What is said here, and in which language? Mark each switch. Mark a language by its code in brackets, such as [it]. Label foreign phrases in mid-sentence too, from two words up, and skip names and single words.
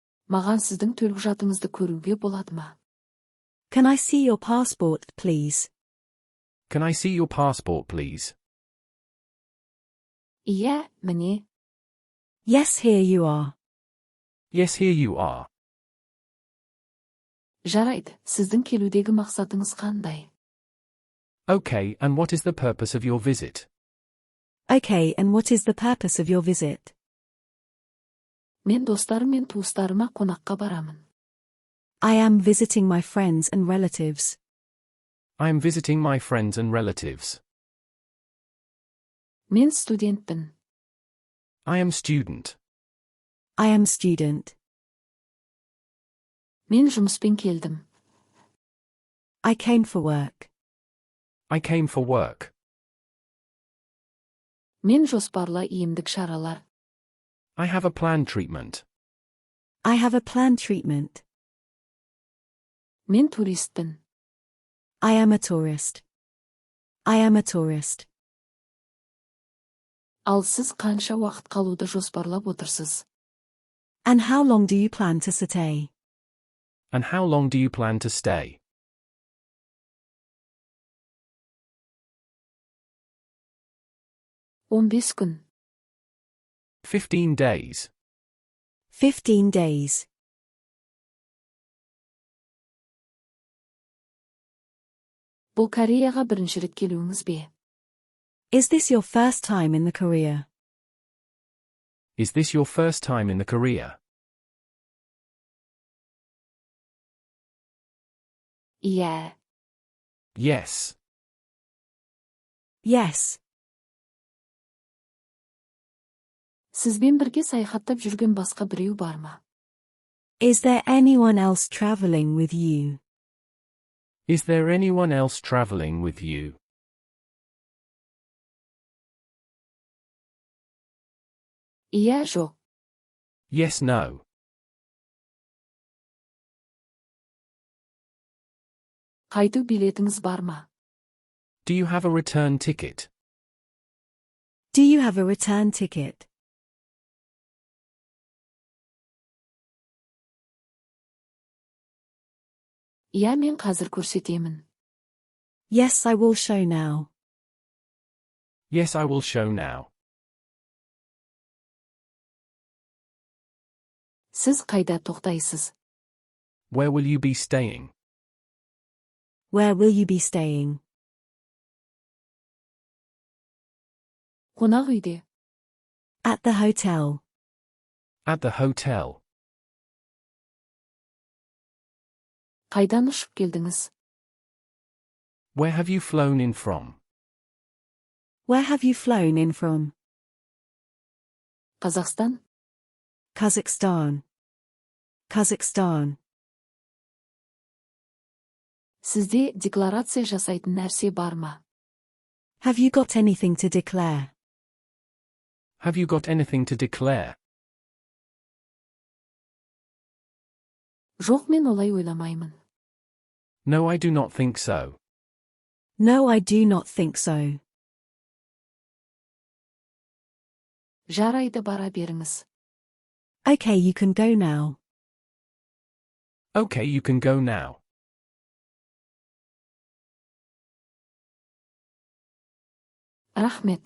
[kk] Маған сіздің төлқұжатыңызды көруге болады ма? [en] Can I see your passport, please? Can I see your passport, please? [kk] Иә, міне. [en] Yes, here you are. Yes, here you are. [kk] Жарайды, сіздің келудегі мақсатыңыз қандай? [en] Okay, and what is the purpose of your visit? Okay, and what is the purpose of your visit? [kk] Мен достарым мен туыстарыма қонаққа барамын. [en] I am visiting my friends and relatives. I am visiting my friends and relatives. [kk] Мен студентпін. [en] I am student. I am student. [kk] Мен жұмыспен келдім. [en] I came for work. I came for work. [kk] Мен жоспарлы емдік шаралар. [en] I have a planned treatment. I have a planned treatment. [kk] Мен туристпін. [en] I am a tourist. I am a tourist. [kk] Ал сіз қанша уақыт қалуды жоспарлап отырсыз? [en] And how long do you plan to stay? And how long do you plan to stay? [kk] 15 күн. [en] 15 days. 15 days. [kk] Бұл Кореяға бірінші рет келуіңіз бе? [en] Is this your first time in the Korea? Is this your first time in the Korea? [kk] Иә. [en] Yes. Yes. [kk] Сізбен бірге саяхаттап жүрген басқа біреу бар ма? [en] Is there anyone else traveling with you? Is there anyone else traveling with you? [kk] Иә, жоқ. [en] Yes, no. [kk] Қайту билетіңіз бар ма? [en] Do you have a return ticket? Do you have a return ticket? [kk] Иә, мен қазір көрсетемін. [en] Yes, I will show now. Yes, I will show now. [kk] Сіз қайда тоқтайсыз? [en] Where will you be staying? Where will you be staying? [kk] Қонақ үйде. [en] At the hotel. At the hotel. [kk] Қайдан ұшып келдіңіз? [en] Where have you flown in from? Where have you flown in from? Қазақстан? Kazakhstan. Kazakhstan. [kk] Сізде декларация жасайтын нәрсе бар ма? [en] Have you got anything to declare? Have you got anything to declare? [kk] Жоқ, мен олай ойламаймын. [en] No, I do not think so. No, I do not think so. [kk] Жарайды, бара беріңіз. [en] Okay, you can go now. Okay, you can go now. [kk] Рахмет.